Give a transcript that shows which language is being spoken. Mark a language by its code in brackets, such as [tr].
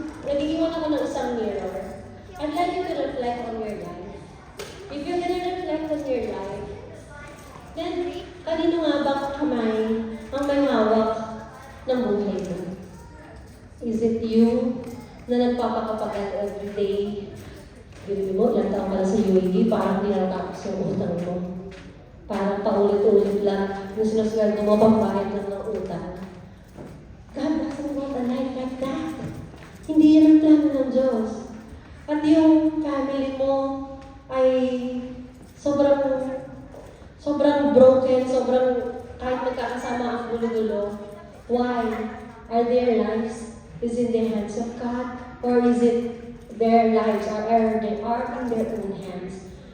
[tl] Nag-iwan ako ng isang mirror. [en] I'd like you to reflect on your life. If you're gonna reflect on your life, then [tl] kanino nga bang kamay ang may hawak ng buhay mo? [en] Is it you [tl] na nagpapakapagal [en] everyday? [tl] Bili mo, ilang taong pala sa UAE, parang hindi natapos yung utang mo. Parang paulit-ulit lang yung sinusweldo mo, pambayad lang ng utang. [en] God doesn't want a life like that. [tl] Hindi yan ang plano ng Diyos. At yung family mo ay sobrang broken, sobrang kahit magkakasama ang gulo-gulo. [en] Why? Are their lives is in the hands of God? Or is it their lives are in their own hands?